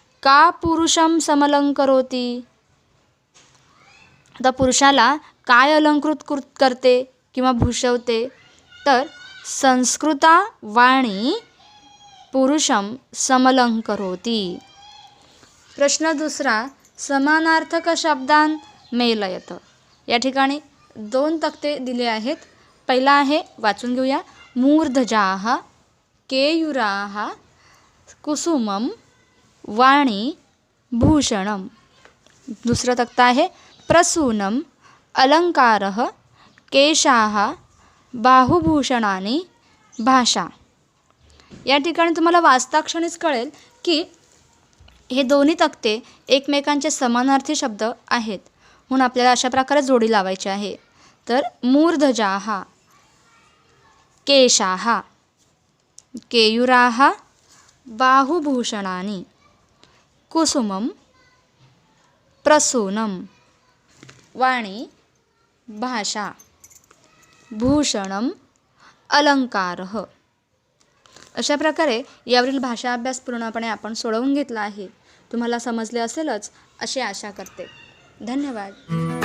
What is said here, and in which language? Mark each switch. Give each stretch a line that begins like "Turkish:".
Sanskrit: का पुरुषं समलंकरोति,
Marathi: आता पुरुषाला काय अलंकृत करते किंवा भूषवते, तर
Sanskrit: संस्कृता वाणी पुरुषं समलंकरोति.
Marathi: प्रश्न 2.
Sanskrit: समानार्थक शब्दान मेलयत.
Marathi: या ठिकाणी 2 तक्ते दिले आहेत. पहिला आहे, वाचून घेऊया.
Sanskrit: मूर्धजाः केयुराः कुसुमं वाणी भूषणं.
Marathi: दुसरा तक्ता आहे
Sanskrit: प्रसूनं अलंकारः केशाः बाहुभूषणानि भाषा.
Marathi: या ठिकाणी तुम्हाला वाचताक्षणीच कळेल की हे दोन्ही तक्ते एकमेकांचे समानार्थी शब्द आहेत, म्हणून आपल्याला अशा प्रकारे जोडी लावायची आहे.
Sanskrit: तर मूर्धजाः केशाः, केयुराः बाहुभूषणानि, कुसुमं प्रसूनं वाणी भाषा, भूषणं अलंकारः.
Marathi: अशा प्रकारे यावरील भाषा अभ्यास पूर्णपणे आपण सोडवून घेतला आहे. तुम्हाला समजले असेलच अशी आशा करते. धन्यवाद.